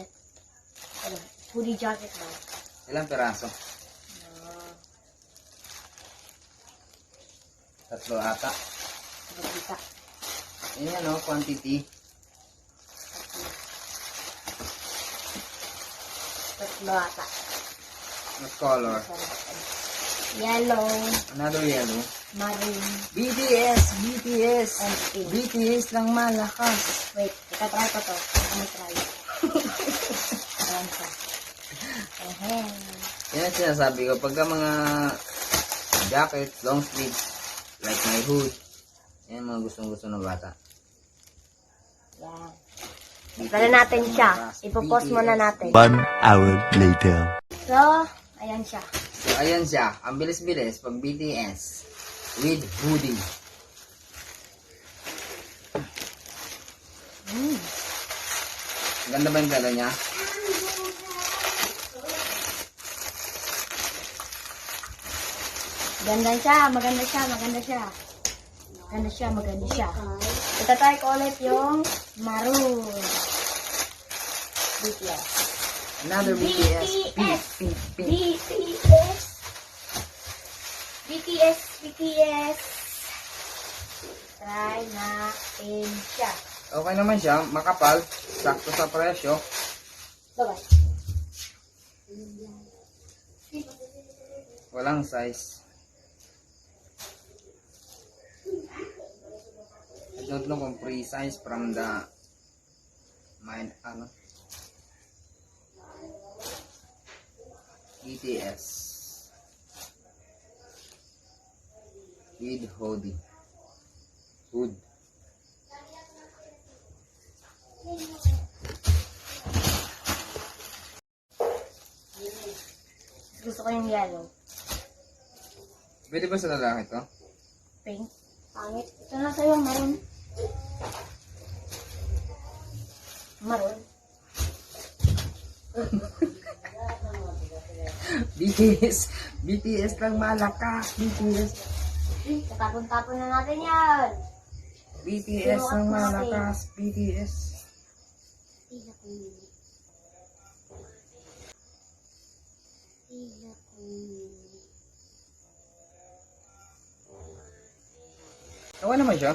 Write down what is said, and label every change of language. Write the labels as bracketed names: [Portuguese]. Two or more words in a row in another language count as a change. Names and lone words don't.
[Filipino] Ano? [English] Hoodie jacket [Filipino] ba? Ilang peraso? Tatlo ata. Bagita. Yan o, quantity. Tatlo ata. [English] What color? Yellow, Another yellow. maroon, BTS! BTS! and pink. [Filipino] BTS lang malakas. Wait, itatry ko to. Ano try? Ayan siya. Ahem. Yan ang sinasabi ko. Pagka mga jacket, [English] long sleeves, like my hood, [Filipino] yan mga gustong-gusto ng bata. Yan. Tara natin siya. Ipopost muna natin. [English] 1 hour later. [Filipino] So, ayan siya. So, ayan siya. Ang bilis-bilis pag BTS [English] with hoodie. [Filipino] Ganda ba yung tela niya? Maganda siya, maganda siya, maganda siya. Maganda siya, maganda siya. Itatry ko ulit yung maroon. BTS. Another BTS. BTS. Pink, pink, pink. BTS. BTS, BTS. Try natin siya. Okay naman siya. Makapal. Sakto sa presyo. Bye-bye. Walang size. [English] I don't know kung free size from the BTS with hoodie. [Filipino] Hood. Gusto ko yung yellow. Pwede ba sa lalaki to? Pink. Pangit. Ito na sa'yo, maroon. Maroon. BTS. BTS lang malakas. BTS. Tatapon-tapon na natin yan. BTS lang malakas. BTS. Okay naman siya.